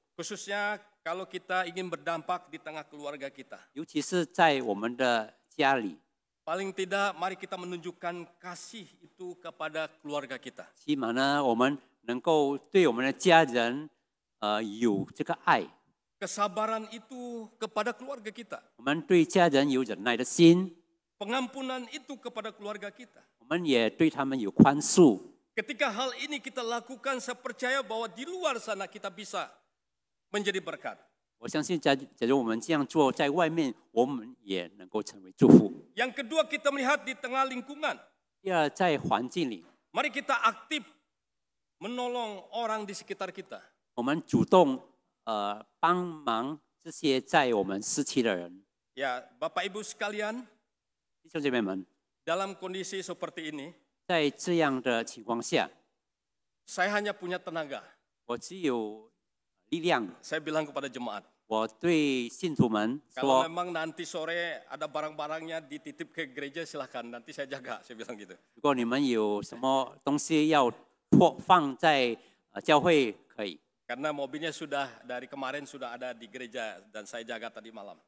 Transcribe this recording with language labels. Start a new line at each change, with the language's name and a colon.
Indonesian: Khususnya kalau kita ingin berdampak di tengah keluarga kita.
Chinese: 尤其是在我们的家里，
Indonesian: Paling tidak, mari kita menunjukkan kasih itu kepada keluarga kita.
Chinese: 起码呢，我们能够对我们的家人有这个爱，
Indonesian: Kesabaran itu kepada keluarga kita.
Chinese: 我们对家人有忍耐的心，
Indonesian: Pengampunan itu kepada keluarga kita.
Chinese: 我们也对他们有宽恕。
Indonesian: Ketika hal ini kita lakukan, saya percaya bahwa di luar sana kita bisa menjadi berkat.
Chinese: 我相信假如我们这样做，在外面我们也能够成为祝福。
Indonesian: Yang kedua, kita melihat di tengah lingkungan.
Chinese: 第二，在环境里，
Indonesian: Mari kita aktif menolong orang di sekitar kita.
Chinese: 我们主动帮忙这些在我们失期的人。
Indonesian: Ya, Bapak Ibu sekalian,
Chinese: 弟兄姐妹们，
Indonesian: dalam kondisi seperti ini,
Chinese: 在这样的情况下，
Indonesian: saya hanya punya tenaga.
Chinese: 我只有力量。
Indonesian: Saya bilang kepada jemaat,
Chinese: 我对信徒们
Indonesian: kalau
Chinese: 说，
Indonesian: memang nanti sore ada barang-barangnya dititip ke gereja silahkan, nanti saya jaga, saya bilang gitu.
Chinese: 如果你们有什么东西要放在教会，可以，
Indonesian: Karena mobilnya sudah dari kemarin sudah ada di gereja dan saya jaga tadi malam.